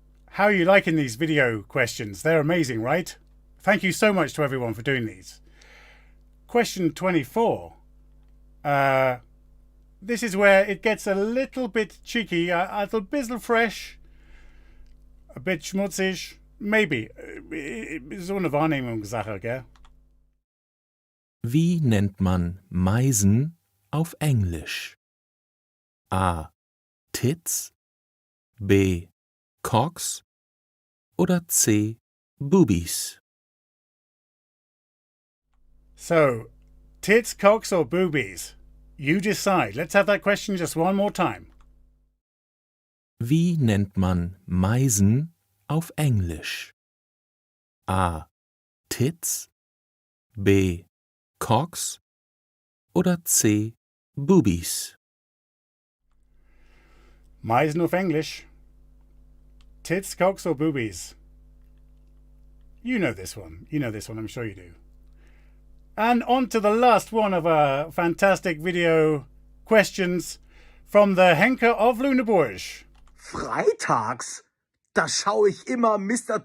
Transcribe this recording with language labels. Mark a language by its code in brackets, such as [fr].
[en] How are you liking these video questions? They're amazing, right? Thank you so much to everyone for doing these. Question 24. This is where it gets a little bit cheeky, a bisschen fresh, a bit schmutzig, maybe. [de] So eine Wahrnehmungssache, gell? Wie nennt man Meisen auf Englisch? [en] A. Tits, B. Cocks oder C. Boobies? So, tits, cocks or boobies? You decide. Let's have that question just one more time. [de] Wie nennt man Meisen auf Englisch? [en] A. Tits, B. Cocks oder C. Boobies? [de] Meisen auf Englisch. [en] Tits, cocks or boobies? You know this one. You know this one, I'm sure you do. And on to the last one of our fantastic video questions from the Henker of Lüneburg. [de] Freitags, da schaue ich immer Mr.